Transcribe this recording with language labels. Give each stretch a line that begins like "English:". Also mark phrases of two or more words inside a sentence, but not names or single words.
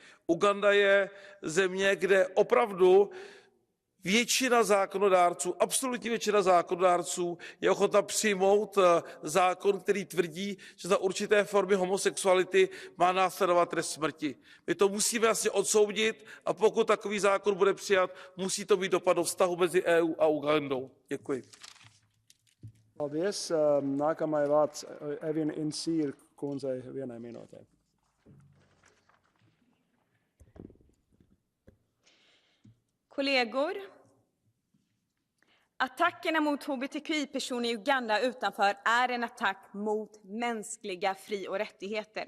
Czech: Uganda je země, kde opravdu většina zákonodárců, absolutní většina zákonodárců je ochotna přijmout zákon, který tvrdí, že za určité formy homosexuality má následovat trest smrti. My to musíme jasně odsoudit a pokud takový zákon bude přijat, musí to mít dopad do vztahu mezi EU a Ugandou. Děkuji.
Latvian: Paldies. Nākamais vārds Evin Insīr kundzei 1 minūtē.
Swedish: Kollegor, attackerna mot hbtqi-personer i Uganda utanför är en attack mot mänskliga fri- och rättigheter.